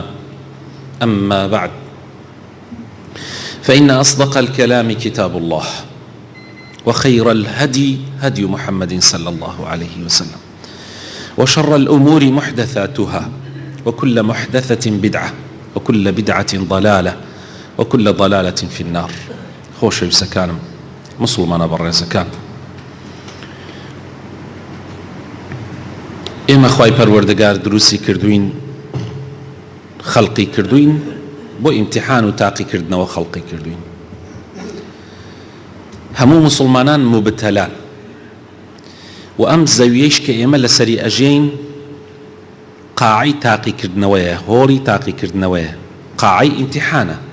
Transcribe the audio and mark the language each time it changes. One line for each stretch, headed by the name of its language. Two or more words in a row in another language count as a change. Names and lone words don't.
Arabic: أما بعد، فإن أصدق الكلام كتاب الله، وخير الهدي هدي محمد صلى الله عليه وسلم، وشر الأمور محدثاتها، وكل محدثة بدعة، وكل بدعة ضلالة، وكل ضلالة في النار.
Central Kurdish: خوش سكانم مسلمان بر سكان ئێمە خوای پەروەردگار دروستی کردوین، خەڵقی کردوین بۆ ئیمتیحان و تاقیکردنەوە خەڵقی کردوین. هەموو مسلمانان مبتەلان، و ئەم زەویەیش کە ئێمە لەسەری ئەژین قاعەی تاقیکردنەوەیە، هۆڵی تاقیکردنەوەیە، قاعەی ئیمتیحانە.